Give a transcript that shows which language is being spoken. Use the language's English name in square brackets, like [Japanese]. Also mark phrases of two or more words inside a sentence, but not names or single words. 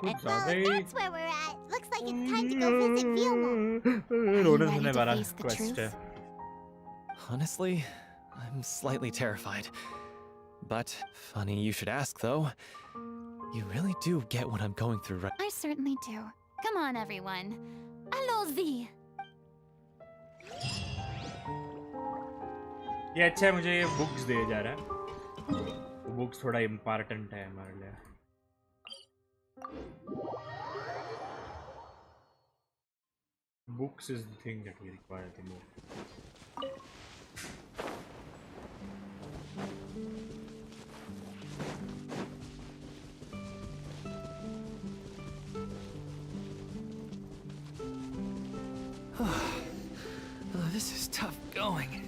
[English] Well, that's where we're at. Looks like like it's time to go visit Vilmo. [Hindi] रोने [English] ready [Hindi] सुनने [English] to [Hindi] वाला [English] face the quest है. truth? Honestly, I'm slightly terrified. But funny you should ask, though. You really do get what I'm going through right. I certainly do. Come on, everyone. [French] Allons-y. [Hindi] ये अच्छा है, मुझे ये बुक्स दे जा रहा है. बुक्स थोड़ा इम्पोर्टेंट है हमारे लिए. [English] Books is the thing that we require the most. This is tough going.